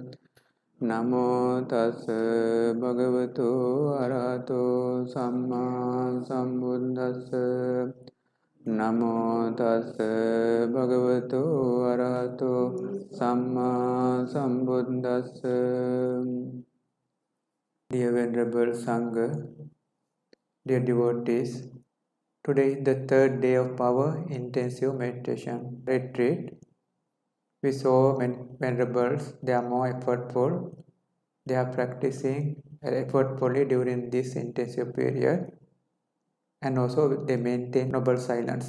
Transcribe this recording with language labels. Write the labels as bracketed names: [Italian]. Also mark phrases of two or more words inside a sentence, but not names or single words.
[Pali] Namo tassa bhagavato arahato samma sambuddhassa. Namo tassa bhagavato arahato samma sambuddhassa. [English] Dear Venerable Sangha, dear devotees, today is the third day of our intensive meditation retreat. We saw venerables, they are more effortful. They are practicing effortfully during this intensive period, and also they maintain noble silence.